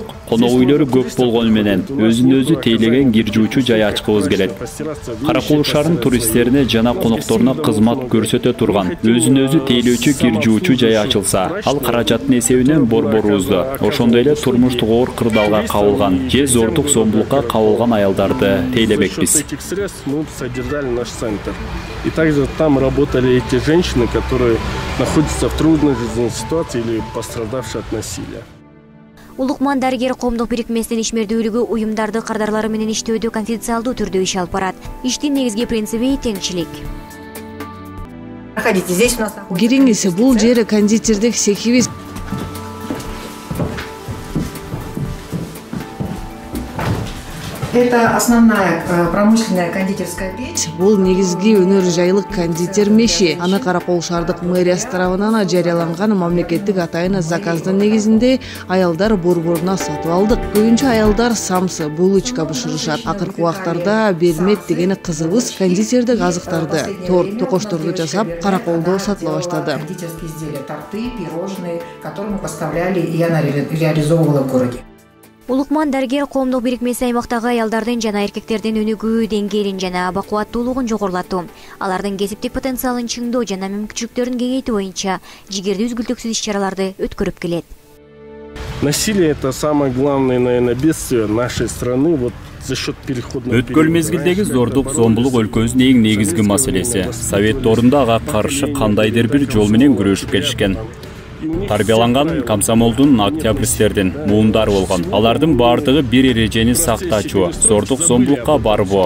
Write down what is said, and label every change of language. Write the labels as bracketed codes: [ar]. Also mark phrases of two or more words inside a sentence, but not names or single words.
[ky] Конок үйлөрү көп болгону менен өзүн-өзү тейлеген кир жуучу жай ачкыбыз келет. Каракул шаарынын туристтерине жана конокторуна кызмат көрсөтө турган өзүн-өзү тейлөөчү кир жуучу жай ачылса, ал каражаттын эсебинен борборубузду, ошондой эле турмуштук оор кырдаалга кабылган же зордук зомбулукка кабылган аялдарды тейлебекпиз. [ru] Этих средств мы содержали наш центр. И также там работали эти женщины, которые находятся в трудной жизненной ситуации или пострадавшие от насилия. [ky] Улукман дарыгер коомдук бирикмесинин ишмердүүлүгү уюмдарды кардарлары менен иштөөдө конфиденциалдуу түрдө иш алып барат. Иштин негизги принциби теңчилик. [ru] Проходите, здесь у нас находится... [ky] Кириңиз, бул жери кондитердик цехибиз. [ru] Это основная промышленная кондитерская печь. [ky] Бул негизги өнөр жайлык кондитер меши. Аны Каракол шаардык мэриясы тарабынан жарыяланган мамлекеттик атайын заказдын негизинде аялдар борборуна сатып алдык. Көбүнчө аялдар самсы, булочка бышырышат. Акыркы убактарда Бермет деген кызыбыз кондитердик азыктарды, торт, токошторду жасап Караколдо сатыла баштады. [ru] Кондитерские изделия, торты, пирожные, которые мы поставляли, и она реализовывала в городе. [ky] Улукман дарыгер коомдук бирикмеси аймактагы аялдардын жана эркектердин өнүгүү деңгээлин жана бакубаттуулугун жогорулатуу, алардын кесиптик потенциалын чыңдоо жана мүмкүнчүлүктөрүн кеңейтүү боюнча жигердүү үзгүлтүксүз иш-чараларды өткөрүп келет. [ru] Насилие — это самое главное, наверное, бедствие нашей страны. Вот за счет переходного [ky] Өткөл мезгилдеги зордук, зомбулук өлкөбүздүн эң негизги маселеси. Совет доорунда ага каршы кандайдыр бир жол менен күрөшүп келишкен. Тарбияланган комсомолдун октябристтердин муундары болгон. Алардын баардыгы бир эрежени сактачу, зордук зомбулукка барбоо.